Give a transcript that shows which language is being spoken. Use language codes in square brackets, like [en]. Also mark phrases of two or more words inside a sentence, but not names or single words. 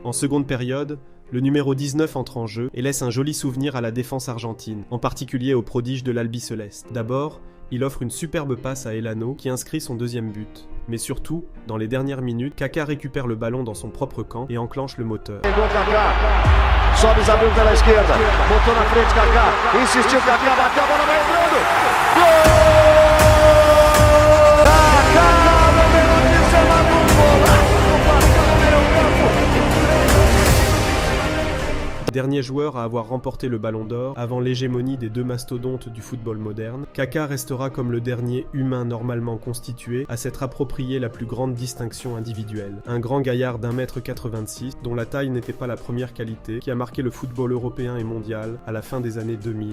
[fr] En seconde période, le numéro 19 entre en jeu et laisse un joli souvenir à la défense argentine, en particulier aux prodiges de l'Albiceleste. D'abord, il offre une superbe passe à Elano qui inscrit son deuxième but. Mais surtout, dans les dernières minutes, Kaká récupère le ballon dans son propre camp et enclenche le moteur. [pt] Sobe Isabel pela esquerda, botou na frente Kaká, insistiu Kaká, bateu a bola no meio, gol! Kaká, número 19, golaço, passou no meio campo. [fr] Dernier joueur à avoir remporté le Ballon d'Or avant l'hégémonie des deux mastodontes du football moderne, Kaká restera comme le dernier humain normalement constitué à s'être approprié la plus grande distinction individuelle. Un grand gaillard d'1m86 dont la taille n'était pas la première qualité, qui a marqué le football européen et mondial à la fin des années 2000.